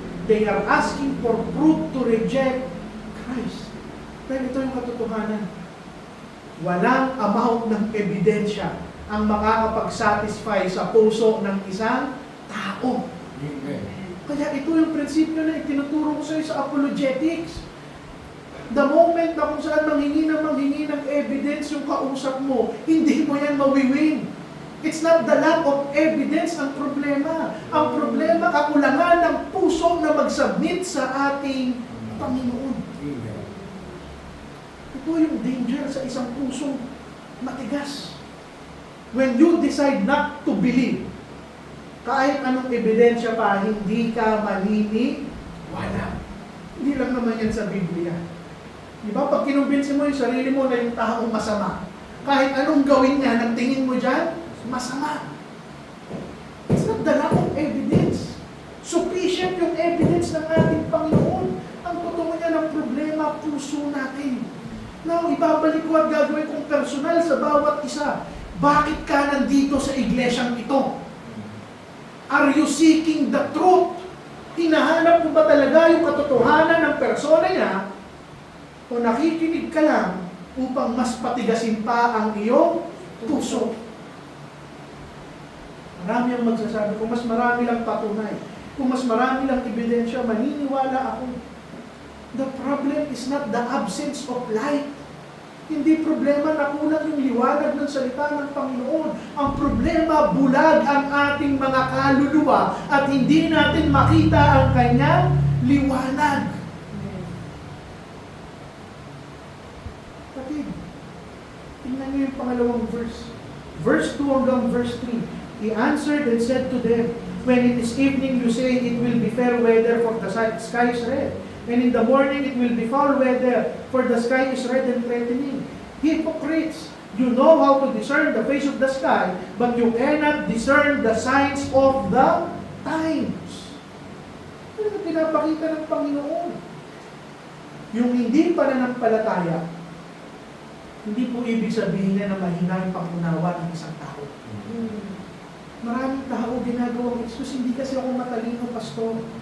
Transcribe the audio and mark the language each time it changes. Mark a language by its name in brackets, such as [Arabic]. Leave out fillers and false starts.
[English] They are asking for proof to reject Christ. [Filipino] Dahil ito yung katotohanan. Walang amount ng ebidensya ang makakapag-satisfy sa puso ng isang tao. Amen. Kaya ito yung prinsipyo na itinuturo ko sa iyo sa apologetics. The moment na kung saan manghingi ng evidence yung kausap mo, hindi mo yan mawiwin. [English] It's not the lack of evidence [Filipino] ang problema. Ang problema, kakulangan ng puso na mag-submit sa ating Panginoon. Amen. Ito yung danger sa isang pusong matigas. [English] When you decide not to believe, [Filipino] kahit anong ebidensya pa, hindi ka maniniwala. Hindi lang naman yan sa Biblia. Diba? Pag kinumbinsin mo yung sarili mo na yung taong masama, kahit anong gawin niya, nang tingin mo dyan, masama. [English] It's not the lack of evidence. [Filipino] Sufficient yung evidence ng ating Panginoon. Ang totoo niya ng problema, puso natin. Now, ibabalik ko at gagawin kong personal sa bawat isa. Bakit ka nandito sa iglesyang ito? [English] Are you seeking the truth? [Filipino] Hinahanap mo ba talaga yung katotohanan ng persona niya? O nakikinig ka lang upang mas patigasin pa ang iyong puso? Marami ang magsasabi, kung mas marami lang patunay, kung mas marami lang ebidensya, maniniwala ako. [English] The problem is not the absence of light. [Filipino] Hindi problema na kulang yung liwanag ng salita ng Panginoon. Ang problema, bulag ang ating mga kaluluwa at hindi natin makita ang kanyang liwanag. Kapatid, tingnan niyo yung pangalawang verse. Verse 2 hanggang verse 3. [English] He answered and said to them, when it is evening, you say it will be fair weather, for the sky is red. And in the morning, it will be foul weather, for the sky is red and threatening. Hypocrites, you know how to discern the face of the sky, but you cannot discern the signs of the times. [Filipino] Ano na pinapakita ng Panginoon? Yung hindi pananampalataya, hindi po ibig sabihin na mahina yung pangunawa ng isang tao. Maraming tao ginagawang excuse, hindi kasi ako matalino, pastor.